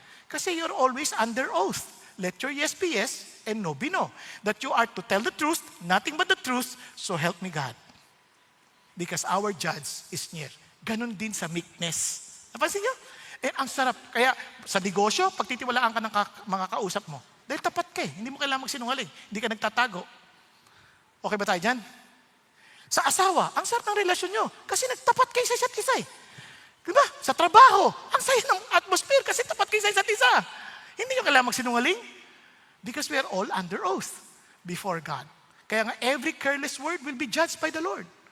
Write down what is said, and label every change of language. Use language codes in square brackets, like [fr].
[tl] Kasi [en] you're always under oath. Let your yes be yes and no be no. That you are to tell the truth, nothing but the truth, so help me God. Because our judge is near. [tl] Ganon din sa meekness. Napansin niyo? Ang sarap. Kaya sa negosyo, pagtitiwalaan ka ng mga kausap mo, dahil tapat ka eh. Hindi mo kailangan magsinungaling. Hindi ka nagtatago. Okay ba tayo dyan? Sa asawa, ang sarap ng relasyon nyo. Kasi nagtapat kayo sa isa't isa eh. Diba? Sa trabaho, ang saya ng atmosphere kasi tapat kayo sa isa't isa. Hindi nyo kailangan magsinungaling. [en] Because we are all under oath before God. [tl] Kaya nga, [en] every careless word will be judged by the Lord.